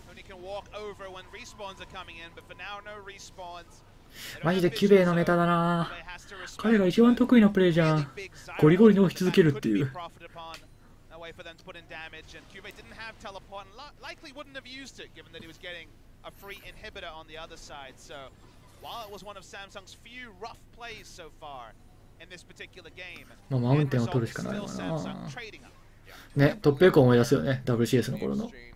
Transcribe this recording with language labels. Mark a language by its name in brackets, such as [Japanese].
[English] Only can walk over when respawns are coming in, but for now no respawns. [Japanese] マジでキュベのメタだな。彼が一番得意なプレイじゃん。ゴリゴリに押し続けるっていう。 [English] Way for them to put in damage, and Cube didn't have teleport and likely wouldn't have used it given that he was getting a free inhibitor on the other side. So while it was one of Samsung's few rough plays so far in this particular game, [Japanese] マウンテンを取るしかないわな。ね、トップエコ思い出すよね、WCS の頃の。